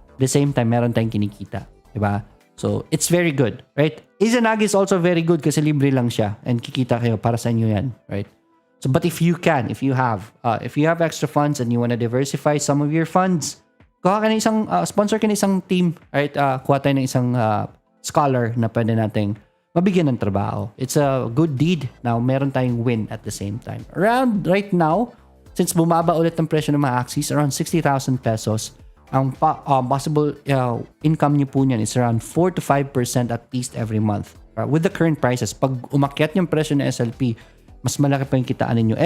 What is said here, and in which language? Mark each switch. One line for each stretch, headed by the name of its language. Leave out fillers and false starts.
Filipino: At the same time, meron tayong kinikita. Diba?
English: So, it's very good, right?
Filipino: Izanagi
English: is also very good
Filipino: kasi libre lang siya and kikita kayo para sa inyo yan, right?
English: So, but if you have extra funds and you want to diversify some of your funds,
Filipino: kuha ka na isang, sponsor ka na isang team,
English: right?
Filipino: Kuha tayo ng isang scholar na pwede nating mabigyan ng trabaho.
English: It's a good deed.
Filipino: Now, meron tayong win at the same time.
English: Around right now, since
Filipino: bumaba ulit ang presyo ng mga
English: Axies, around 60,000 pesos,
Filipino: ang possible income niyo po niyan
English: is around 4 to 5% at least every month. With the current prices,
Filipino: pag umakyat yung presyo ng SLP, mas malaki pa yung kitaan ninyo.